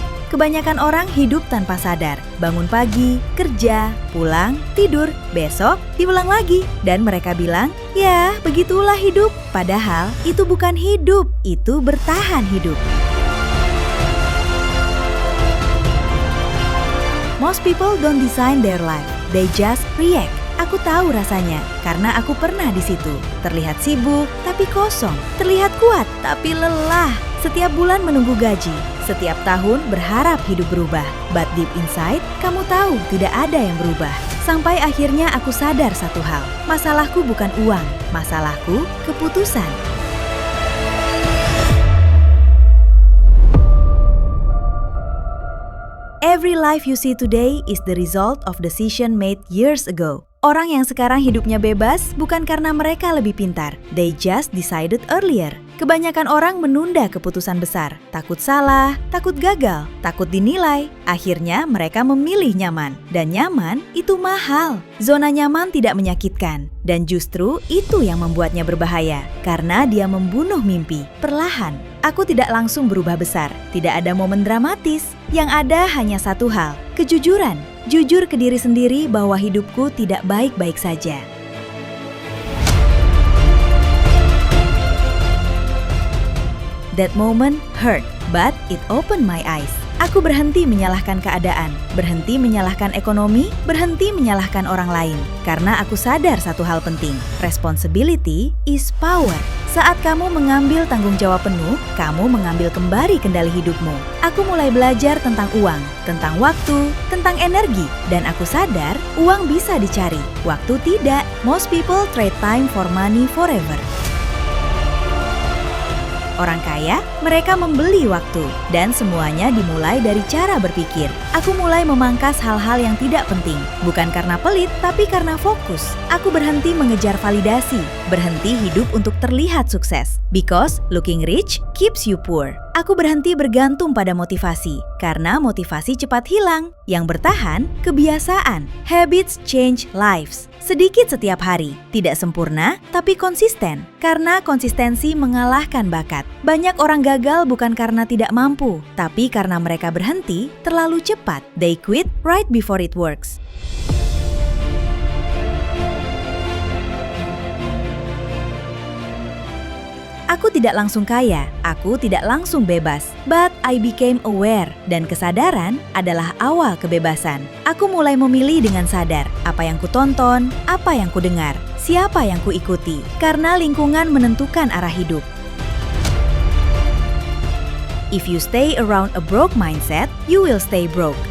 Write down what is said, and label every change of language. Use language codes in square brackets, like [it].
[id] Kebanyakan orang hidup tanpa sadar, bangun pagi, kerja, pulang, tidur, besok diulang lagi. Dan mereka bilang, ya begitulah hidup. Padahal itu bukan hidup, itu bertahan hidup. [en] Most people don't design their life, they just react. [id] Aku tahu rasanya, karena aku pernah di situ. Terlihat sibuk, tapi kosong. Terlihat kuat, tapi lelah. Setiap bulan menunggu gaji. Setiap tahun berharap hidup berubah. [en] But deep inside, [id] kamu tahu tidak ada yang berubah. Sampai akhirnya aku sadar satu hal. Masalahku bukan uang, masalahku keputusan. [en] Every life you see today is the result of decision made years ago. [id] Orang yang sekarang hidupnya bebas bukan karena mereka lebih pintar. [en] They just decided earlier. [id] Kebanyakan orang menunda keputusan besar. Takut salah, takut gagal, takut dinilai. Akhirnya mereka memilih nyaman. Dan nyaman itu mahal. Zona nyaman tidak menyakitkan. Dan justru itu yang membuatnya berbahaya. Karena dia membunuh mimpi, perlahan. Aku tidak langsung berubah besar. Tidak ada momen dramatis. Yang ada hanya satu hal, kejujuran. Jujur ke diri sendiri bahwa hidupku tidak baik-baik saja. [en] That moment hurt, but it opened my eyes. [id] Aku berhenti menyalahkan keadaan, berhenti menyalahkan ekonomi, berhenti menyalahkan orang lain. Karena aku sadar satu hal penting, [en] responsibility is power. [id] Saat kamu mengambil tanggung jawab penuh, kamu mengambil kembali kendali hidupmu. Aku mulai belajar tentang uang, tentang waktu, tentang energi. Dan aku sadar, uang bisa dicari, waktu tidak. [en] Most people trade time for money forever. [id] Orang kaya, mereka membeli waktu. Dan semuanya dimulai dari cara berpikir. Aku mulai memangkas hal-hal yang tidak penting. Bukan karena pelit, tapi karena fokus. Aku berhenti mengejar validasi. Berhenti hidup untuk terlihat sukses. [en] Because looking rich keeps you poor. [id] Aku berhenti bergantung pada motivasi. Karena motivasi cepat hilang. Yang bertahan, kebiasaan. [en] Habits change lives. [id] Sedikit setiap hari, tidak sempurna, tapi konsisten. Karena konsistensi mengalahkan bakat. Banyak orang gagal bukan karena tidak mampu, tapi karena mereka berhenti terlalu cepat. [en] They quit right before it works. [id] Aku tidak langsung kaya, aku tidak langsung bebas. [en] But I became aware, [id] dan kesadaran adalah awal kebebasan. Aku mulai memilih dengan sadar, apa yang kutonton, apa yang kudengar, siapa yang kuikuti. Karena lingkungan menentukan arah hidup. [en] If you stay around a broke mindset, you will stay broke.